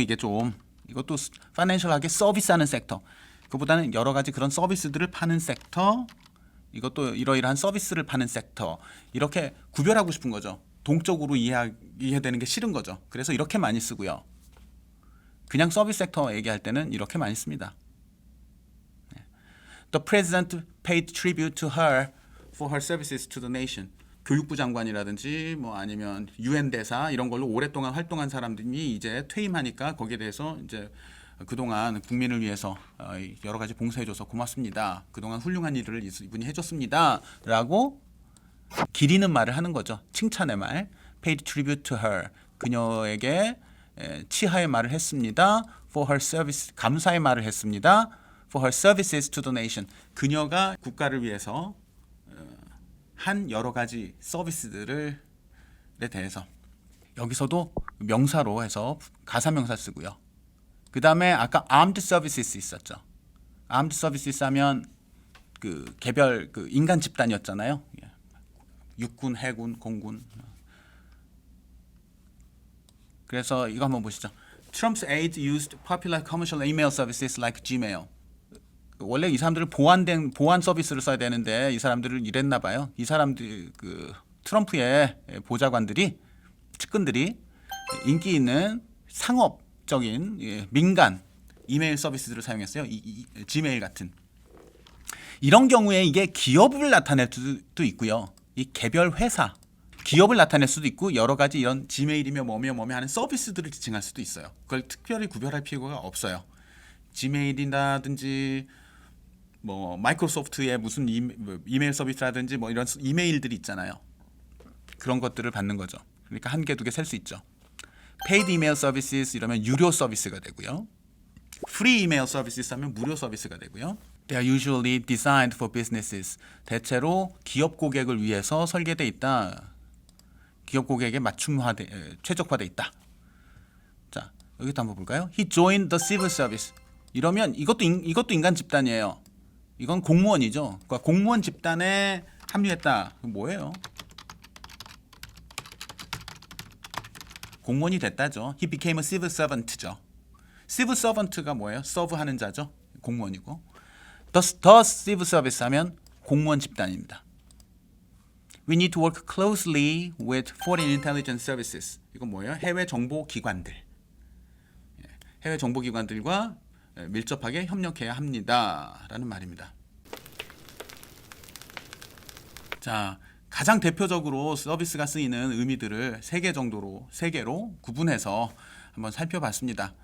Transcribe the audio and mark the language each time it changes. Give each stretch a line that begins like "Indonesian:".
Korean: 이게 좀, 이것도 파이낸셜하게 서비스하는 sek터, 그보다는 여러 가지 그런 서비스들을 파는 섹터, 이것도 이러이러한 서비스를 파는 섹터, 이렇게 구별하고 싶은 거죠. 동적으로 이해되는 게 싫은 거죠. 그래서 이렇게 많이 쓰고요. 그냥 서비스 섹터 얘기할 때는 이렇게 많이 씁니다.
English: The president paid tribute to her for her services to the nation.
Korean: 교육부 장관이라든지 뭐 아니면 UN 대사 이런 걸로 오랫동안 활동한 사람들이 이제 퇴임하니까 거기에 대해서 이제 그동안 국민을 위해서 여러 가지 봉사해줘서 고맙습니다. 그동안 훌륭한 일을 이분이 해줬습니다. 라고 기리는 말을 하는 거죠. 칭찬의 말.
English: Paid tribute to her.
Korean: 그녀에게 치하의 말을 했습니다.
English: For her service.
Korean: 감사의 말을 했습니다.
English: For her services to the nation.
Korean: 그녀가 국가를 위해서 한 여러 가지 서비스들에 대해서, 여기서도 명사로 해서 가사명사 쓰고요. 그 다음에 아까 armed services 있었죠. armed services 하면 그 개별 그 인간 집단이었잖아요. 육군, 해군, 공군. 그래서 이거 한번 보시죠.
English: Trump's aides used popular commercial email services like Gmail.
Korean: 원래 이 사람들을 보안 서비스를 써야 되는데 이 사람들을 이랬나 봐요. 이 사람들 그 트럼프의 보좌관들이, 측근들이 인기 있는 상업적인 민간 이메일 서비스들을 사용했어요. 지메일 같은. 이런 경우에 이게 기업을 나타낼 수도 있고요. 이 개별 회사, 기업을 나타낼 수도 있고, 여러 가지 이런 지메일이며 뭐며 하는 서비스들을 지칭할 수도 있어요. 그걸 특별히 구별할 필요가 없어요. 지메일이라든지 뭐 마이크로소프트의 무슨 이메일 서비스라든지 뭐 이런 이메일들이 있잖아요. 그런 것들을 받는 거죠. 그러니까 한 개, 두 개 셀 수 있죠.
English: Paid email services
Korean: 이러면 유료 서비스가 되고요.
English: Free email services
Korean: 하면 무료 서비스가 되고요.
English: They are usually designed for businesses.
Korean: 대체로 기업 고객을 위해서 설계돼 있다. 기업 고객에 최적화돼 있다. 자, 여기도 한번 볼까요?
English: He joined the civil service.
Korean: 이러면 이것도 인간 집단이에요. 이건 공무원이죠. 그러니까 공무원 집단에 합류했다. 뭐예요? 공무원이 됐다죠.
English: He became a civil servant죠.
Korean: civil servant가 뭐예요? 서브하는 자죠. 공무원이고.
English: The civil service
Korean: 하면 공무원 집단입니다.
English: We need to work closely with foreign intelligence services.
Korean: 이건 뭐예요? 해외 정보 기관들. 해외 정보 기관들과 밀접하게 협력해야 합니다라는 말입니다. 자, 가장 대표적으로 서비스가 쓰이는 의미들을 세 개로 구분해서 한번 살펴봤습니다.